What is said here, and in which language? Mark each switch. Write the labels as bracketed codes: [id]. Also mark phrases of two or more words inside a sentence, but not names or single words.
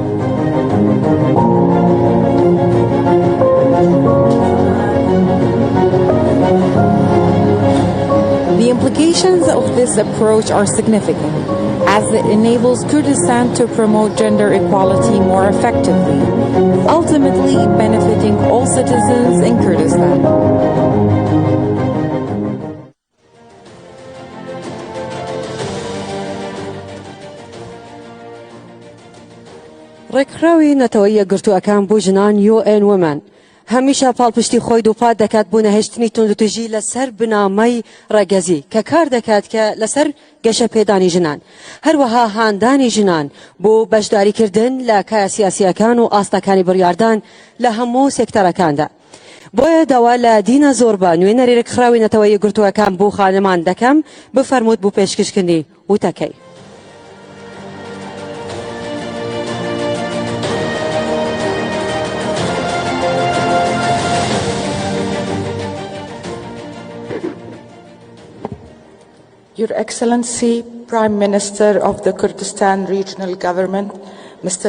[en] The implications of this approach are significant, as it enables Kurdistan to promote gender equality more effectively, ultimately benefiting all citizens in Kurdistan. [ckb] ڕێکخراوی نەتەوەی یەکگرتووەکان بۆ ژنان UN Women هەمیشە پاڵپشتی خۆی دووپات دەکات بۆ نەهێشتنی توندوتیژی لەسەر بنامەی ڕێگەزی کە کار دەکات کە لەسەر گەشە پێدانی ژنان هەروەها هاندانی ژنان بۆ بەشداریکردن لە کایە سیاسیەکان و ئاستەکانی بڕیاردان لە هەموو سێکتەرەکاندا. بۆیە داوا لە دینە زۆربە نوێنەری ڕێکخراوی نەتەوەی یەکگرتووەکان بۆ خانمان دەکەم بفەرمووت بۆ پێشکەشکردنی وتەکەی. [en] Your Excellency, Prime Minister of the Kurdistan Regional Government, Mr.